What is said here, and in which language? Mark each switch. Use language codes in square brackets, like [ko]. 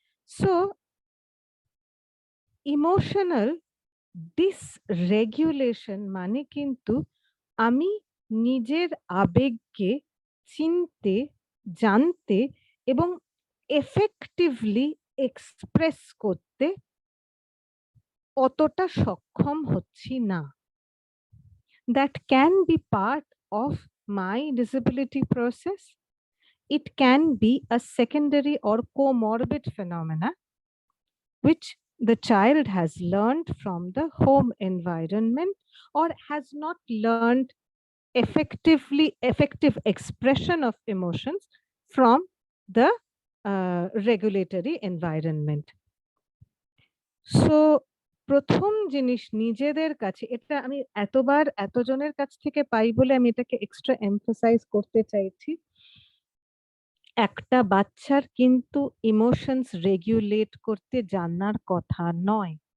[bn] So emotional ডিসরেগুলেশন মানে কিন্তু আমি নিজের আবেগকে চিনতে, জানতে এবং এফেক্টিভলি এক্সপ্রেস করতে অতটা সক্ষম হচ্ছি না। [en] That can be part of my disability process. It can be a secondary or comorbid phenomena which the child has learned from the home environment or has not learned effective expression of emotions from the regulatory environment. So [bn] প্রথম জিনিস নিজেদের কাছে, এটা আমি এতবার এতজনের কাছ থেকে পাই বলে আমি এটাকে এক্সট্রা এমফাসাইজ করতে চাইছি, একটা বাচ্চার কিন্তু ইমোশনস রেগুলেট করতে জানার কথা নয়।